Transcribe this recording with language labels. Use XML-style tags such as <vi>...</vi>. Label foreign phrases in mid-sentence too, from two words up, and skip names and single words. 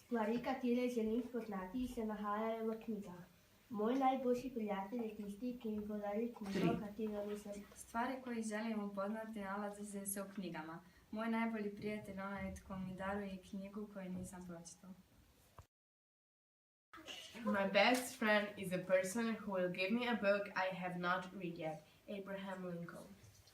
<sl>Stvari, katere želim spoznati, se nahajajo v knjigah. Moj najboljši prijatelj je tisti, ki mi podari knjigo, katero nisam.</sl> <hr>Stvari koje želim upoznati nalaze se u knjigama. Moj najbolji prijatelj je onaj tko mi daruje knjigu koju nisam pročitao.</hr> <en>My best friend is a person who will give me a book I have not read yet. Abraham Lincoln.</en>